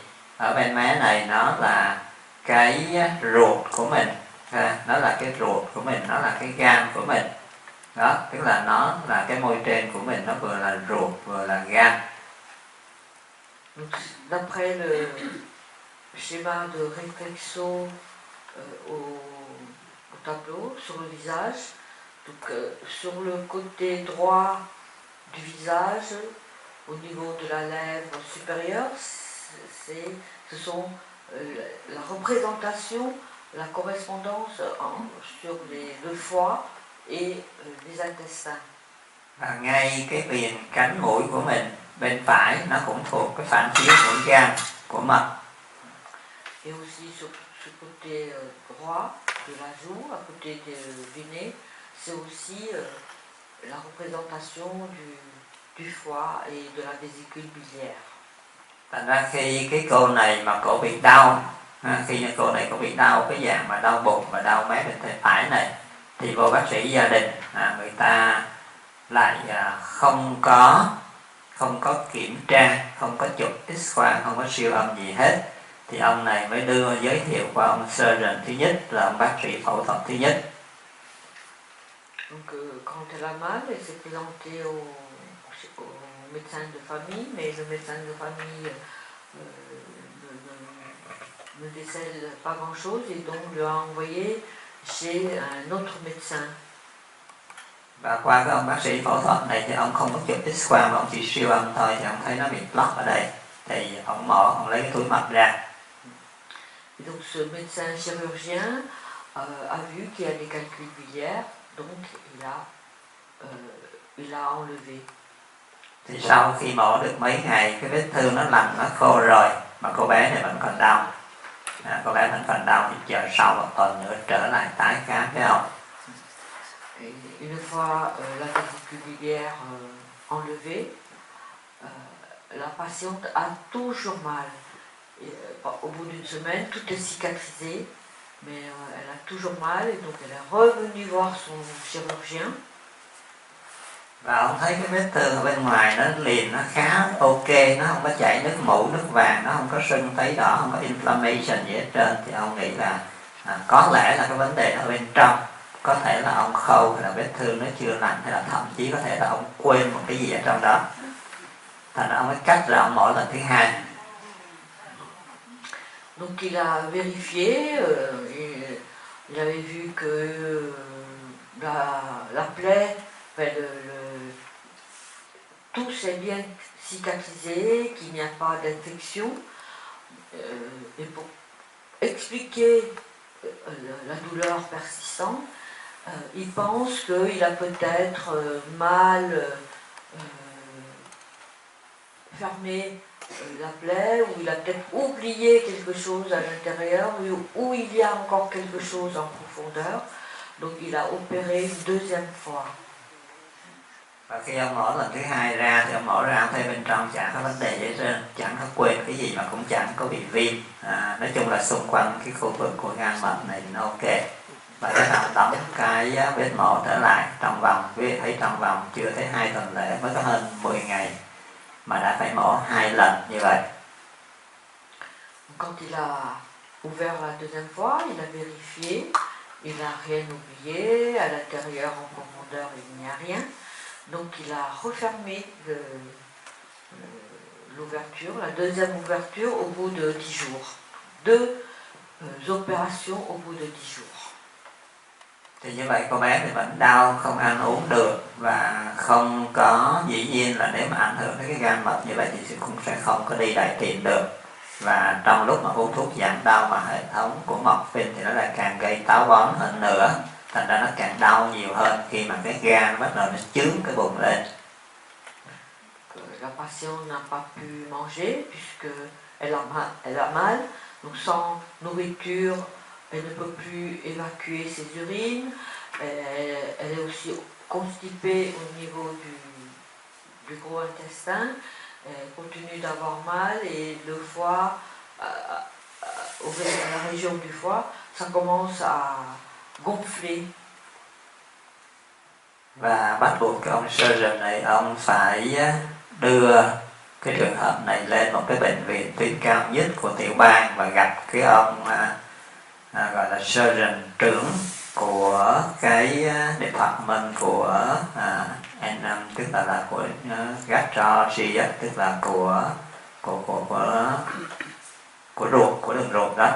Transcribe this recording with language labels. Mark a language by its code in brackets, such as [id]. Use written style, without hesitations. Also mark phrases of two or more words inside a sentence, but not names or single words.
[vi] Ở bên mé này nó là cái ruột của mình, nó là cái ruột của mình, nó là cái gan của mình. Đó, tức là nó là cái môi trên của mình, nó vừa là ruột vừa là gan. [fr] D'après le schéma de réflexo au tableau, sur le visage, donc, sur le côté droit du visage, au niveau de la lèvre supérieure, ce sont la représentation, la correspondance sur le foie et les intestins. [vi] Và ngay cái viền cánh mũi của mình bên phải nó cũng thuộc cái phản chiếu của gan, của mật. [fr] Et aussi sur ce côté droit de la joue, à côté du nez, c'est aussi la représentation du foie et de la vésicule biliaire. [vi] Thành ra khi cái cô này mà cổ bị đau, khi cô này cổ bị đau cái dạng mà đau bụng và đau mé bên tay phải này, thì vô bác sĩ gia đình người ta lại không có kiểm tra, không có chụp X-quang, không có siêu âm gì hết, thì ông này mới đưa giới thiệu qua ông surgeon thứ nhất, là ông bác sĩ phẫu thuật thứ nhất. [fr] Donc quand elle a mal, elle s'est présentée au médecin de famille, mais le médecin de famille ne décèle pas grand-chose, et donc lui a envoyé chez un autre médecin. [vi] Và qua cái ông bác sĩ phẫu thuật này thì ông không có chụp X-quang mà ông chỉ siêu âm thôi, thì ông thấy nó bị block ở đây, thì ông mổ, ông lấy cái túi mật ra. [fr] Et donc ce médecin chirurgien a vu qu'il y a des calculs biliaires, donc il a enlevé. [vi] Thì sau khi mổ được mấy ngày, cái vết thương nó lành, nó khô rồi, mà cô bé này vẫn còn đau. Cô bé vẫn còn đau, thì chờ sau một tuần nữa trở lại tái khám với ông. [fr] Et une fois la vésicule biliaire enlevée, la patiente a toujours mal. Et, au bout d'une semaine, tout est cicatrisé, mais elle a toujours mal, et donc elle est revenue voir son chirurgien. [vi] Và ông thấy cái vết thương ở bên ngoài nó liền, nó khá ok, nó không có chảy nước mủ, nước vàng, nó không có sưng tấy đỏ, không có inflammation gì hết trơn, thì ông nghĩ là có lẽ là cái vấn đề nó ở bên trong. Có thể là ông khâu, hay là vết thương nó chưa lành, hay là thậm chí có thể là ông quên một cái gì ở trong đó. Thành ra ông mới cắt ra ông mổ lần thứ hai. [fr] Donc il a vérifié, il avait vu que la plaie, tout s'est bien cicatrisé, qu'il n'y a pas d'infection. Et pour expliquer la douleur persistante, il pense qu'il a peut-être mal fermé la plaie, ou il a peut-être oublié quelque chose à l'intérieur, ou il y a encore quelque chose en profondeur. Donc il a opéré une deuxième fois. [vi] Và khi ông mổ lần thứ hai ra thì ông mổ ra ông thấy bên trong chẳng có vấn đề gì hết trơn, chẳng có quên cái gì mà cũng chẳng có bị viêm. Nói chung là xung quanh cái khu vực của gan mật này nó ok. và cái ông đóng cái vết mổ trở lại trong vòng, quý vị thấy trong vòng chưa tới 2 tuần lễ, mới có hơn 10 ngày mà đã phải mổ 2 lần như vậy. [fr] Quand il a ouvert la deuxième fois, il a vérifié, il n'a rien oublié, à l'intérieur en profondeur il n'y a rien, donc il a refermé l'ouverture, la deuxième ouverture au bout de 10 jours. 2 opérations au bout de 10 jours. [vi] Thì như vậy cô bé thì vẫn đau, không ăn uống được và không có, dĩ nhiên là nếu mà ảnh hưởng đến cái gan mật như vậy thì cũng sẽ không có đi đại tiện được. Và trong lúc mà uống thuốc giảm đau mà hệ thống của morphine thì nó lại càng gây táo bón hơn nữa, thành ra nó càng đau nhiều hơn khi mà cái gan bắt đầu nó chướng cái bụng lên. [fr] La patiente n'a pas pu manger puisque elle a mal, donc sans nourriture, elle ne peut plus évacuer ses urines, elle est aussi constipée au niveau du gros intestin, elle continue d'avoir mal et le foie, la région du foie, ça commence à gonfler. [vi] Và bắt buộc cái ông surgeon này, ông phải đưa cái trường hợp này lên một cái bệnh viện tuyến cao nhất của tiểu bang và gặp cái ông gọi là surgeon trưởng của cái department của N5, tức là của gastrology, tức là của ruột, của đường ruột đó.